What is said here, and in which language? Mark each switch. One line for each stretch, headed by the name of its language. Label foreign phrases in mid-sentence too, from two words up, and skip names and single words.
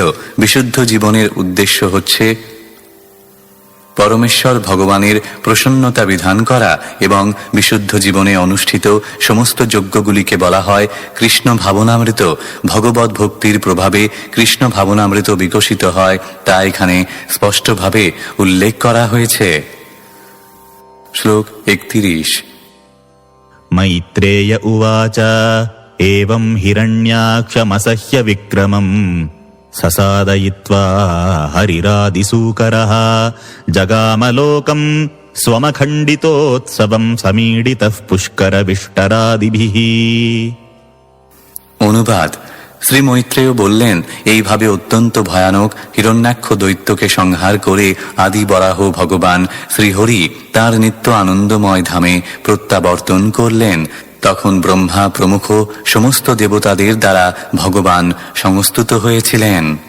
Bangla: বিশুদ্ধ জীবনের উদ্দেশ্য হচ্ছে পরমেশ্বর ভগবানের প্রসন্নতা বিধান করা, এবং বিশুদ্ধ জীবনে অনুষ্ঠিত সমস্ত যজ্ঞগুলিকে বলা হয় কৃষ্ণ ভাবনামৃত। ভগবত ভক্তির প্রভাবে কৃষ্ণ ভাবনামৃত বিকশিত হয়, তা এখানে স্পষ্টভাবে উল্লেখ করা হয়েছে। শ্লোক 31।
Sanskrit: मैत्रेय उवाच एवं हिरण्याक्षमसह्य विक्रमम् ससादयित्वा हरिरादिसूकरः जगामलोकम् स्वमखण्डितोत्सवम् समीडितः पुष्करविष्टरादिभिः।
Bangla: অনুবাদ: শ্রী মৈত্রেয় বললেন, এইভাবে অত্যন্ত ভয়ানক হিরণ্যাক্ষ দৈত্যকে সংহার করে আদি বরাহ ভগবান শ্রীহরি তার নিত্য আনন্দময় ধামে প্রত্যাবর্তন করলেন। তখন ব্রহ্মা প্রমুখ সমস্ত দেবতাদের দ্বারা ভগবান সংস্তুত হয়েছিলেন।